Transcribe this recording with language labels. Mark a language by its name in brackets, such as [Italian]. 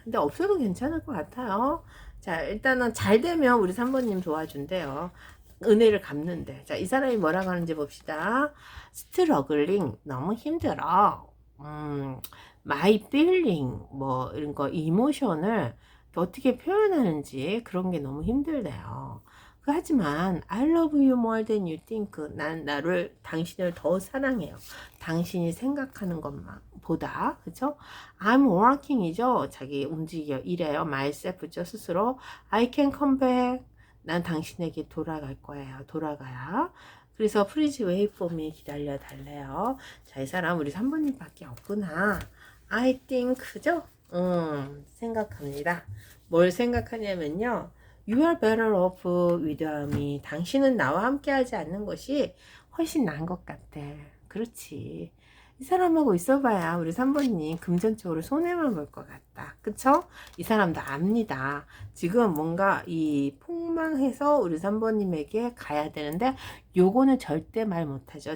[Korean] 근데 없어도 괜찮을 것 같아요. 자, 일단은 잘 되면 우리 3번님 도와준대요. 은혜를 갚는데. 자, 이 사람이 뭐라고 하는지 봅시다. 스트러글링, 너무 힘들어. [English] my feeling [Korean] 뭐 이런 거 이모션을 어떻게 표현하는지 그런 게 너무 힘들대요. 하지만 [English] I love you more than you think. [Korean] 난 당신을 더 사랑해요. 당신이 생각하는 것만 보다. 그죠? [English] I'm working이죠. [Korean] 자기 움직여 일해요. [English] myself죠. [Korean] 스스로. [English] I can come back. [Korean] 난 당신에게 돌아갈 거예요. 돌아가야. 그래서 [English] please wait for me. [Korean] 기다려 달래요. 자, 이 사람 우리 3번님밖에 없구나. [English] I think, [Korean] 그죠? 생각합니다. 뭘 생각하냐면요. [English] You are better off with me. [Korean] 당신은 나와 함께 하지 않는 것이 훨씬 나은 것 같아. 그렇지. 이 사람하고 있어봐야 우리 3번님 금전적으로 손해만 볼 것 같다. 그쵸? 이 사람도 압니다. 지금 뭔가 이 폭망해서 우리 3번님에게 가야 되는데 요거는 절대 말 못하죠.